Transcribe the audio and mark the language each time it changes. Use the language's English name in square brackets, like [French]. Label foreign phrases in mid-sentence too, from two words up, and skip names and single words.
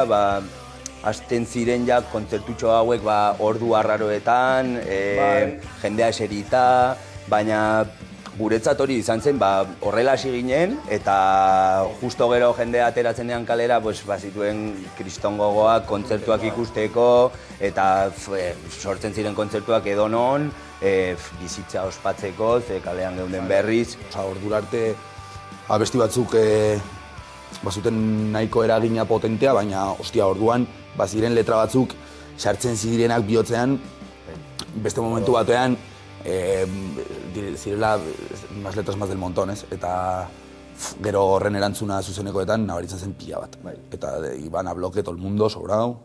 [Basque] hasten ziren kontzertutxo hauek ordu arraroetan, jendea eserita, baina guretzat hori izan zen, horrela hasi ginen, eta justo gero jendea ateratzenean kalera, zituen kriston gogoak kontzertuak ikusteko, eta sortzen ziren kontzertuak edonon, bizitza ospatzeko, kalean geunden berriz. Ordura arte abesti batzuk bazuten nahiko eragina potentea, baina ostia orduan baziren letra batzuk sartzen zirenak bihotzean, beste momentu batean zirela [Spanish] más letras más del montón, [Basque] ez? Eta gero horren erantzuna zuzenekoetan nabaritzen zen pila bat. [Spanish] Eta iban a bloque todo el mundo sobrado.